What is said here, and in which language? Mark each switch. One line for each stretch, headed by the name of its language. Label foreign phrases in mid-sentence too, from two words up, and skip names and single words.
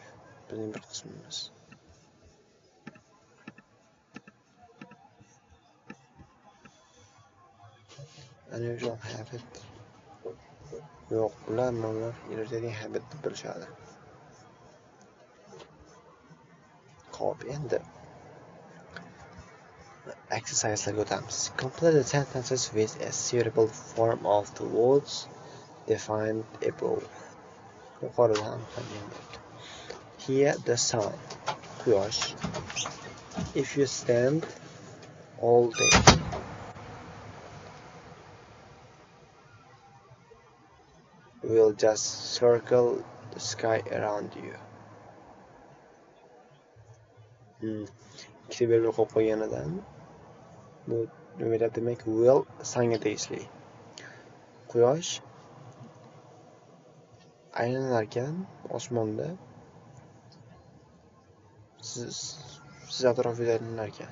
Uzbek: Bizning bir qismimiz.
English: Unusual habit.
Uzbek: Yo'q, ular
English: irritating habit
Uzbek: deb bilishadi. Xo'p, endi exerciselarga o'tamiz.
English: Complete the sentences with a suitable form of the words defined above.
Uzbek: Yuqorida ham qilgandik.
English: Here the sun, quyosh. If you stand all day, will just circle the sky around you.
Uzbek: Ikkita belgi qo'yib qo'yganidan bu nima demak will sanga tegishli. Quyosh aylanar ekan osmonda. Siz atrofida aylanar ekan.